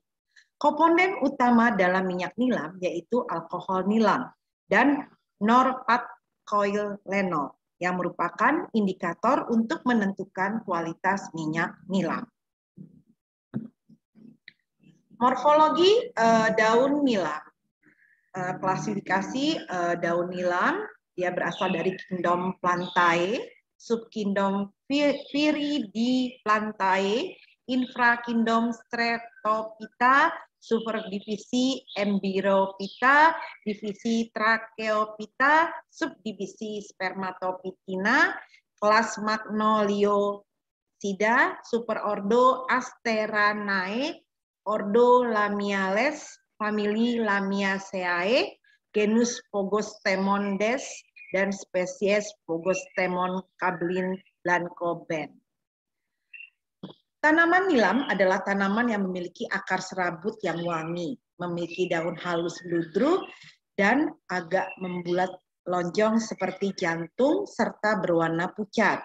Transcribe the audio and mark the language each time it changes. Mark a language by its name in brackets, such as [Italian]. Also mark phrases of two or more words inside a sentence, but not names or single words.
[Indonesian] Komponen utama dalam minyak nilam yaitu alkohol nilam dan norpathkoilenol yang merupakan indikator untuk menentukan kualitas minyak nilam. Morfologi daun nilam. Klasifikasi daun nilam, dia berasal dari kingdom Plantae, subkingdom Viridiplantae, infrakingdom Stretophyta, subdivisi Embirophyta, divisi Tracheophyta, subdivisi Spermatophytina, kelas Magnoliosida, superordo Asteranae, ordo Lamiales, famili Lamiaceae, genus Phogostemon des, dan spesies Phogostemon kablin-benth. Tanaman nilam adalah tanaman yang memiliki akar serabut yang wangi, memiliki daun halus ludruk, dan agak membulat lonjong seperti jantung, serta berwarna pucat.